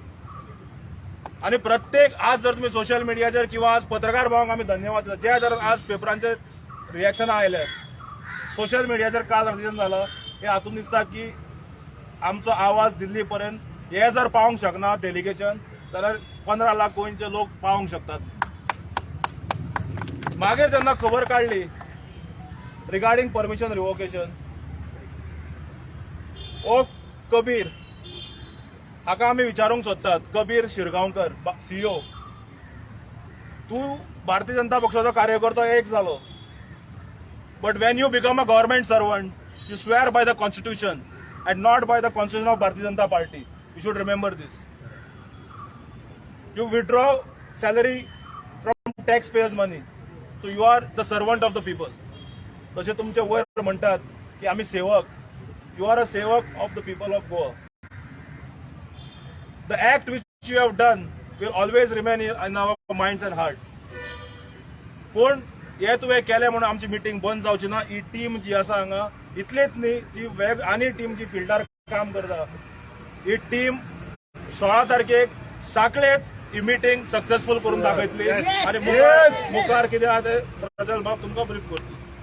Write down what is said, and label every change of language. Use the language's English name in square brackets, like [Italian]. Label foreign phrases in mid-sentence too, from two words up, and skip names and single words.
[Konkani] आनी प्रत्येक आज जर तुमी सोशल मिडियाचेर किंवा आज पत्रकार भावांक आमी धन्यवाद दिता जे जर आज पेपरांचेर रिएक्शनां आयल्यात सोशल मिडियाचेर काल रातीच्यान जाला हे हातून दिसता की आमचो आवाज दिल्ली पर्यंत हे जर पावंक शकना डेलिगेशन जाल्यार 15 लाख गोंयचे लोक पावंक शकतात मागीर जेन्ना खबर काडली [English] regarding permission revocation [Konkani] ओ कबीर हाका आमी विचारूंक सोदतात कबीर शिरगांवकर CEO तूं भारतीय जनता पक्षाचो कार्यकर्तो एक जालो [English] but when you become a government servant you swear by the constitution and not by the constitution of Bharatiya Janata Party. You should remember this. You withdraw salary from taxpayers' money. So you are the servant of the people. [Konkani] तसे तुमचे वयर म्हणतात की आम्ही सेवक. [English] You are a sevak of the people of Goa. The act which you have done will always remain in our minds and hearts. [Konkani] पण हे तुवें केलें म्हणून आमची मिटींग बंद जावची ना ही टीम जी आसा हांगा इतलेच न्ही जी आनी टीम जी फिल्डार काम करता ही टीम 16 तारखेक साखळेच ही मिटींग सक्सेसफुल करून दाखयतली आनी मुखार कितें आहा ते प्रजल बाब तुमकां ब्रीफ करतली